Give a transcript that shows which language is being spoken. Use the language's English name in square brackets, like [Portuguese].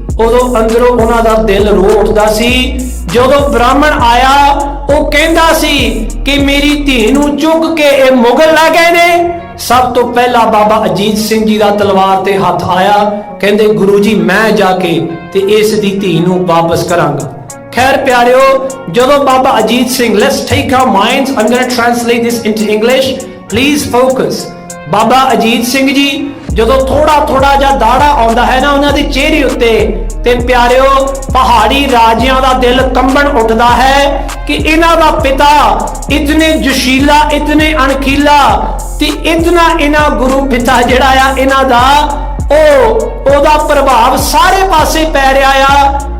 [Punjabi] ਉਦੋਂ ਅੰਦਰੋਂ ਉਹਨਾਂ ਦਾ ਦਿਲ ਰੋ ਉੱਠਦਾ ਸੀ। ਜਦੋਂ ਬ੍ਰਾਹਮਣ ਆਇਆ ਉਹ ਕਹਿੰਦਾ ਸੀ ਕਿ ਮੇਰੀ ਧੀ ਨੂੰ ਚੁੱਕ ਕੇ ਇਹ ਮੁਗਲ ਲੈ ਗਏ ਨੇ। ਸਭ ਤੋਂ ਪਹਿਲਾਂ ਬਾਬਾ ਅਜੀਤ ਸਿੰਘ ਜੀ ਦਾ ਤਲਵਾਰ ਤੇ ਹੱਥ ਆਇਆ। ਕਹਿੰਦੇ ਗੁਰੂ ਜੀ ਮੈਂ ਜਾ ਕੇ ਤੇ ਇਸ ਦੀ ਧੀ ਨੂੰ ਵਾਪਸ ਕਰਾਂਗਾ। ਖੈਰ ਪਿਆਰਿਓ, ਜਦੋਂ Baba Ajit Singh, [English] let's take our minds, I'm going to translate this into English, please focus। [Punjabi] Baba Ajit Singh ji ਜਦੋਂ ਥੋੜਾ ਜਿਹਾ ਦਾੜਾ ਆਉਂਦਾ ਹੈ ਨਾ ਉਹਨਾਂ ਦੇ ਚਿਹਰੇ ਉੱਤੇ, ਤੇ ਪਿਆਰਿਓ ਪਹਾੜੀ ਰਾਜਿਆਂ ਦਾ ਦਿਲ ਕੰਬਣ ਉੱਠਦਾ ਹੈ ਕਿ ਇਹਨਾਂ ਦਾ ਪਿਤਾ ਇਤਨੇ ਜੋਸ਼ੀਲਾ, ਇਤਨੇ ਅਣਖੀਲਾ ਤੇ ਇਤਨਾ ਇਹਨਾਂ ਗੁਰੂ ਪਿਤਾ ਜਿਹੜਾ ਆ ਇਹਨਾਂ ਦਾ ਉਹਦਾ ਪ੍ਰਭਾਵ ਸਾਰੇ ਪਾਸੇ ਪੈ ਰਿਹਾ ਆ।